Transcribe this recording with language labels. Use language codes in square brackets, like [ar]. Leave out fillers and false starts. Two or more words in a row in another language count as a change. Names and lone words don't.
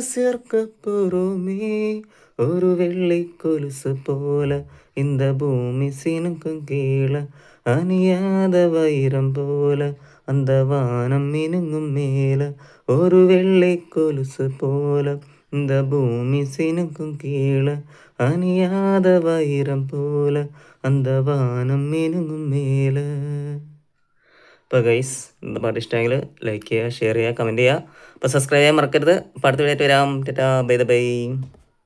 [ta] சேர்க்க போறோமே ஒரு வெள்ளை கொலுசு போல இந்த பூமி சினுக்கும் கீழே அணியாத வைரம் போல அந்த வானம் மினுங்கும் மேல ஒரு வெள்ளை கொலுசு போல இந்த பூமி சினுக்கும் கீழே அணியாத வைரம் போல அந்த വാനം മിനുങ്ങും മേലെ. [ml] അപ്പോൾ ഗൈസ്, இந்த പാട്ട് ഇഷ്ടമെങ്കിൽ ലൈക്ക് ചെയ്യുക, ഷെയർ ചെയ്യുക, കമൻറ്റ് ചെയ്യുക. അപ്പോൾ സബ്സ്ക്രൈബ് ചെയ്യാൻ മറക്കരുത്. അപ്പോൾ അടുത്ത വീഡിയോ ആയിട്ട് വരാം. ടാറ്റാ, [en] bye bye.